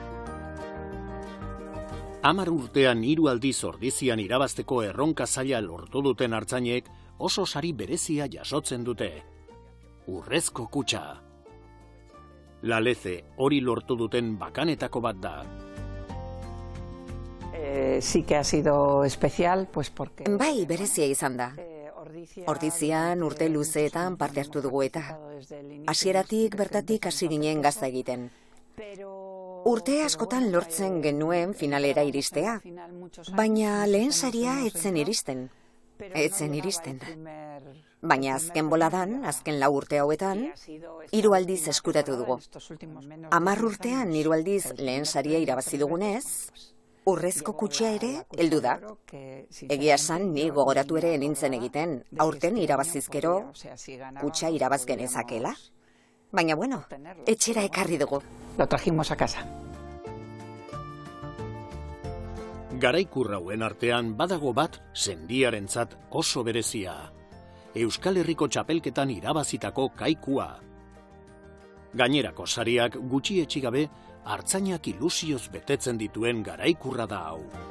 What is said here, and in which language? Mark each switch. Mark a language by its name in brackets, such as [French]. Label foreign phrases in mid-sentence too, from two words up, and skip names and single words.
[Basque] 10 urtean 3 aldiz Ordizian irabazteko erronka zaila lortu duten artzainek oso sari berezia jasotzen dute. Urrezko kutxa. Laleze hori lortu duten bakanetako bat da. [Spanish] Sí que ha sido especial, pues porque... [Basque] Bai, berezia izan da. Ordizian urte luzeetan parte hartu dugu eta. Hasieratik bertatik hasi ginen gazta egiten. Urte askotan lortzen genuen finalera iristea, baina lehen saria etzen iristen. Baina azken boladan, azken 4 urte hauetan, 3 aldiz eskuratu dugu. 10 urtean 3 aldiz lehen saria irabazi dugunez, urrezko kutxa ere heldu da. Egia esan ni gogoratu ere nintzen egiten, aurten irabazizkero kutxa irabaz genezakela. Baina bueno, etxera ekarri dugu. [Spanish] Lo trajimos a casa. [Basque] Garaikurrauen artean badago bat sendiarentzat oso berezia. Euskal Herriko txapelketan irabazitako kaikua. Gainerako sariak gutxietsi gabe artzainak ilusioz betetzen dituen garaikurra da hau.